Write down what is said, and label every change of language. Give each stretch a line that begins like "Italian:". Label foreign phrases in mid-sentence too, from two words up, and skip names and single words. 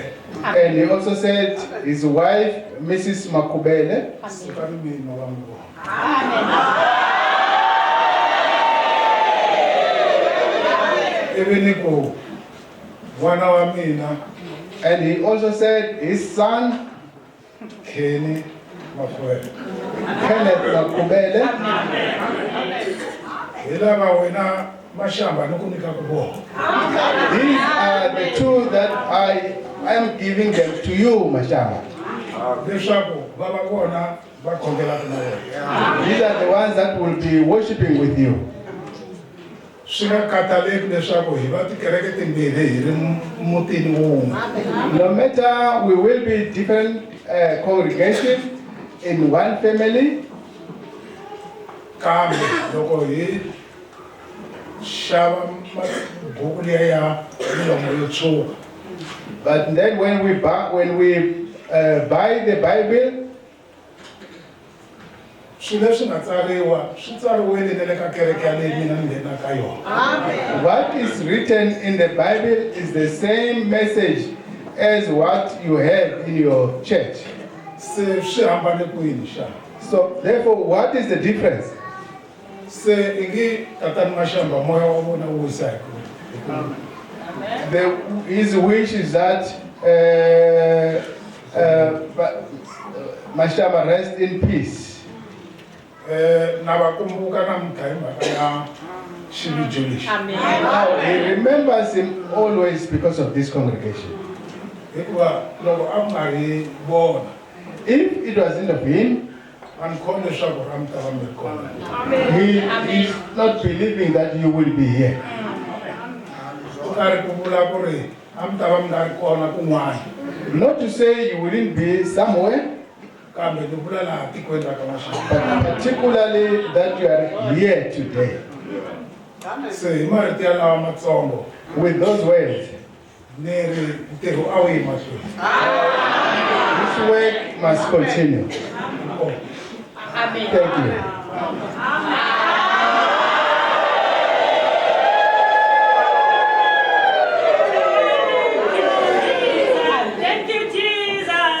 English: And he also said his wife, Mrs. Makubele,
Tsonga: sekani mina wa mi vona ivi ni ku n'wana wa mina
English: and he also said his son, Kenny Makhubele Kenneth Makubele.
Tsonga: hi lava wena Mashamba ni ku nyika ku vona
English: These are the two that I am giving them to you, Mashamba.
Tsonga: leswaku va va kona va khongelaka na wena
English: These are the ones that will be worshiping with you.
Tsonga: swi nga kataleki leswaku hi va tikereke timbirhi hi ri mutini wun'we
English: No matter we will be different congregations in one family,
Tsonga: kambe loko hi xava buku liya ya milomo yo tshuka
English: but then when we buy the Bible,
Tsonga: swilo leswi nga tsariwa swi tsariwile na le ka kereke ya leyi mina ni nghenaka yona
English: what is written in the Bible is the same message as what you have in your church.
Tsonga: se swi hambane kwini xana
English: So therefore, what is the difference?
Tsonga: se i ngi tatani Mashamba moya wa vona wu wisa hi kwini
English: His wish is that Mashamba rest in peace.
Tsonga: na va kumbuka namuntlha hi mhaka ya xivijo lexi
English: Now he remembers him always because of this congregation.
Tsonga: hikuva loko a ku nga ri vona
English: If it wasn't of him,
Tsonga: a ni khoni leswaku a mi ta va mi ri kona
English: he is not believing that you will be here.
Tsonga: ku nga ri ku vula ku ri a mi ta va mi nga ri kona kun'wana
English: Not to say you wouldn't be somewhere,
Tsonga: kambe ni vula laha tikweni ra ka Mashamba
English: but particularly that you are here today.
Tsonga: se hi marito ya lawa matsongo
English: With those words,
Tsonga: ni ri ntirho a wu yi mahlweni
English: this work must continue. Thank you. Thank you, Jesus.